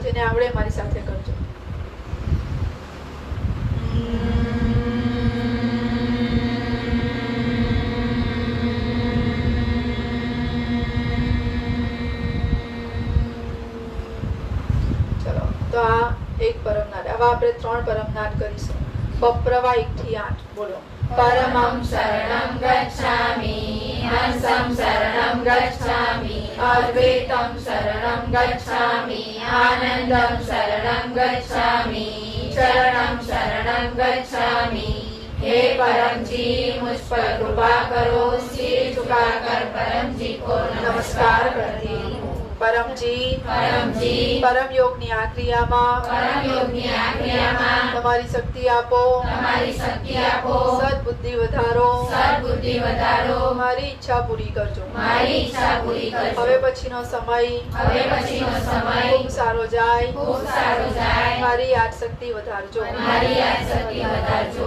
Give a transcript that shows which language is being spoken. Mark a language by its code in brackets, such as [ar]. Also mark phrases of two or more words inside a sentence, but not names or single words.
[gu] જેને આવડે મારી સાથે કરજો. ચલો, તો આ એક પરમનાદ. આવા આપણે 3 પરમનાદ કરીશું. બપ્રવા 1 થી 8 બોલો. [sa] परमं शरणं गच्छामि, हंसं शरणं गच्छामि, अद्वैतं शरणं गच्छामि, आनन्दं शरणं गच्छामि, चरणं शरणं गच्छामि. [hi] हे परम जी, मुझ पर कृपा करो. सिर झुकाकर परम जी को नमस्कार करती हूँ. [gu] પરમજી, परमजी, પરમ યોગની આ ક્રિયામાં, પરમ યોગની આ क्रियाમાં તમારી શક્તિ આપો, તમારી શક્તિ આપો, સદબુદ્ધિ વધારો, સદબુદ્ધિ વધારો, મારી ઈચ્છા પૂરી કરજો. મારી ઈચ્છા પૂરી કરજો. હવે પછીનો સમય હવે પછીનો સમય ખૂબ સારો જાય, ખૂબ સારો જાય. મારી યાદ શક્તિ વધારજો. મારી યાદ શક્તિ વધારજો.